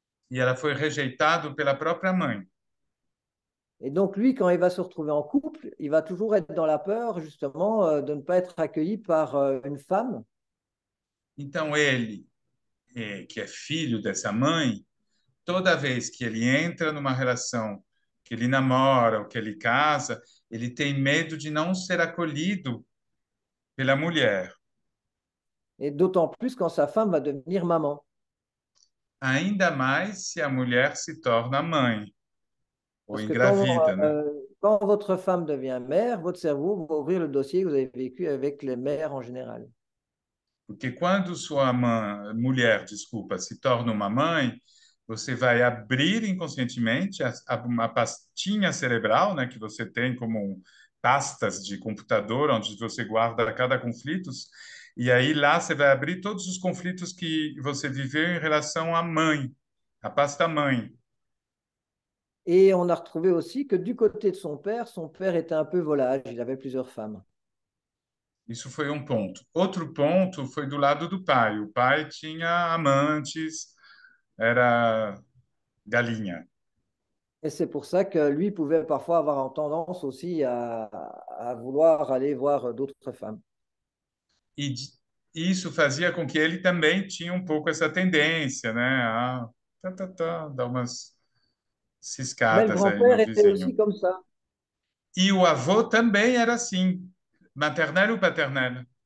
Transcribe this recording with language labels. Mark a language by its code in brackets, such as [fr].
[pt] e ela foi rejeitada pela própria mãe. [fr] Et donc, lui, quand il va se retrouver en couple, il va toujours être dans la peur, justement, de ne pas être accueilli par une femme. [pt] Então, ele, que é filho dessa mãe, toda vez que ele entra numa relação, que ele namora ou que ele casa, ele tem medo de não ser acolhido pela mulher. [fr] Et d'autant plus quand sa femme va devenir maman. [pt] Ainda mais se a mulher se torna mãe ou [fr] Parce que [pt] engravida, né? [fr] quand votre femme devient mère, votre cerveau va ouvrir le dossier que vous avez vécu avec les mères en général. [pt] Porque quando sua mulher, desculpa, se torna uma mãe, você vai abrir inconscientemente uma pastinha cerebral, né, que você tem como pastas de computador, onde você guarda cada conflito, e aí lá você vai abrir todos os conflitos que você viveu em relação à mãe, a pasta mãe. [fr] Et on a retrouvé aussi que du côté de son père était un peu volage, il avait plusieurs femmes. [pt] Isso foi um ponto. Outro ponto foi do lado do pai. O pai tinha amantes, era galinha. [fr] Et c'est pour ça que lui pouvait parfois avoir tendance aussi à vouloir aller voir d'autres femmes. [pt] E isso fazia com que ele também tinha um pouco essa tendência, né? A dar umas [fr] Mais le [pt] ciscadas aí [fr] grand-père [pt] no [fr] était aussi comme ça, [pt] E o avô também era assim, [fr] maternel ou paternel?